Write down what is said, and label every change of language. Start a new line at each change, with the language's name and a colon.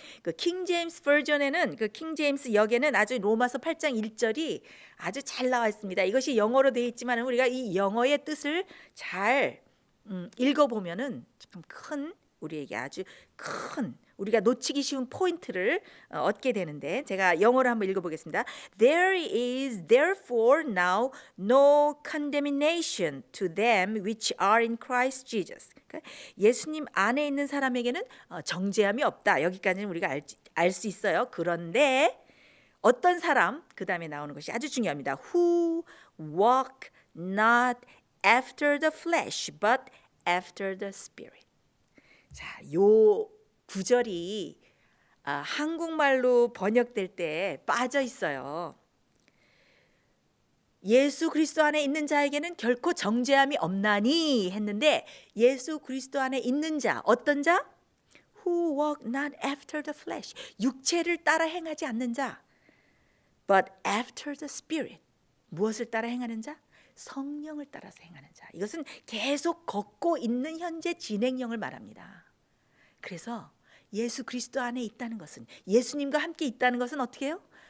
Korean: 그 킹 제임스 버전에는, 그 킹 제임스 역에는 아주 로마서 8장 1절이 아주 잘 나와 있습니다. 이것이 영어로 되어 있지만 우리가 이 영어의 뜻을 잘 읽어보면은 참 큰, 우리에게 아주 큰, 우리가 놓치기 쉬운 포인트를 얻게 되는데, 제가 영어로 한번 읽어보겠습니다.
English: There is therefore now no condemnation to them which are in Christ Jesus.
Korean: 그러니까 예수님 안에 있는 사람에게는 정죄함이 없다. 여기까지는 우리가 알 수 있어요. 그런데 어떤 사람, 그 다음에 나오는 것이 아주 중요합니다.
English: Who walk not after the flesh, but after the spirit.
Korean: 자, 요 구절이 한국말로 번역될 때 빠져 있어요. 예수 그리스도 안에 있는 자에게는 결코 정죄함이 없나니 했는데, 예수 그리스도 안에 있는 자, 어떤 자?
English: Who walk not after the flesh.
Korean: 육체를 따라 행하지 않는 자.
English: But after the spirit.
Korean: 무엇을 따라 행하는 자? 성령을 따라서 행하는 자. 이것은 계속 걷고 있는 현재 진행형을 말합니다. 그래서 예수 그리스도 안에 있다는 것은, 예수님과 함께 있다는 것은 어떻게 해요?